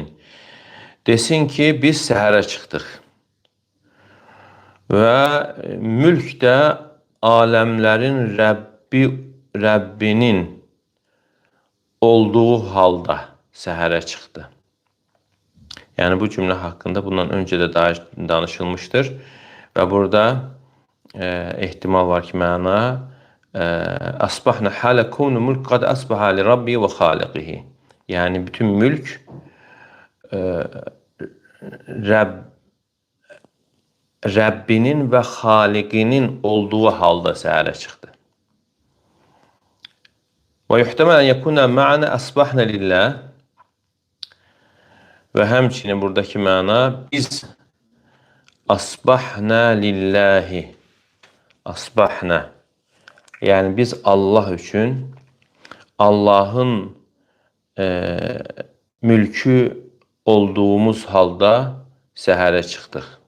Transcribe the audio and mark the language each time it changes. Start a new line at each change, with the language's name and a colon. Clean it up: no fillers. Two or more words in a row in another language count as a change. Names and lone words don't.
Azerbaijani: Desin ki, biz səhərə çıxdıq və mülk də aləmlərin Rəbbinin olduğu halda səhərə çıxdı. Yəni bu cümlə haqqında bundan öncə də danışılmışdır və burada ehtimal var ki, məna
Arabic: أصبحنا حال كون الملك قد أصبح لربه وخالقه.
Azerbaijani: Yəni bütün mülk Rəbbinin və xaliqinin olduğu halda səhərə çıxdı. Və
Arabic: يحتمل أن يكون معنى أصبحنا لله
Azerbaijani: və həmçinin buradakı məna biz
Arabic: أصبحنا لله أصبحنا,
Azerbaijani: yəni biz Allah üçün Allahın mülkü olduğumuz halda səhərə çıxdıq.